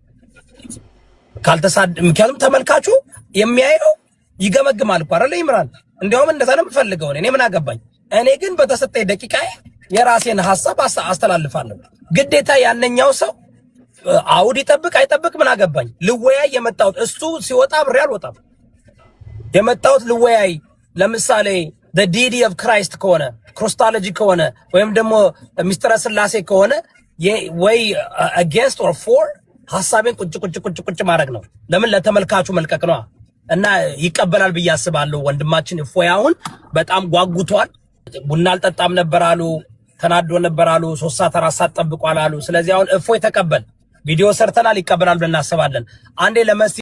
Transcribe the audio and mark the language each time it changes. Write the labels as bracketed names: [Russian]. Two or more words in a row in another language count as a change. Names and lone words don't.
[Amharic] ምክንያቱም ተመልካቹ የሚያየው ይገመግማል እኮ አይደል ኢምራን እንዲያውም እንደዛ ነው የምፈልገው እኔ ምን አገባኝ እኔ ግን በተሰጠኝ ደቂቃ የራሴን ሐሳብ አስተላልፋለሁ ግዴታ ያንኛው ሰው አውድ ይጠብቅ አይጠብቅ ምን አገባኝ ልወያይ የመጣሁት እሱ ሲወጣ ብሬ አልወጣም የመጣሁት ልወያይ ለምሳሌ [English] the deity of [Amharic] Christ ከሆነ ክርስቶሎጂ ከሆነ ወይም ደግሞ ሚስጥረ ስላሴ ከሆነ ወይ [English] against or for [Amharic] ሐሳቤን ቁጭ ማድረግ ነው ለምን ለተመልካቹ መልቀቅ ነው እና ይቀበላል ብዬ አስባለሁ ወንድማችን እፎይ አሁን በጣም ጓጉቷል ቡና አልጠጣም ነበር አሉ ተናዶ ነበር አሉ 3 ሰዓት 4 ሰዓት ጠብቋል አሉ ስለዚህ አሁን እፎይ ተቀበል ቪዲዮ ሰርተናል ይቀበላል ብለን እናስባለን አንዴ ለመስ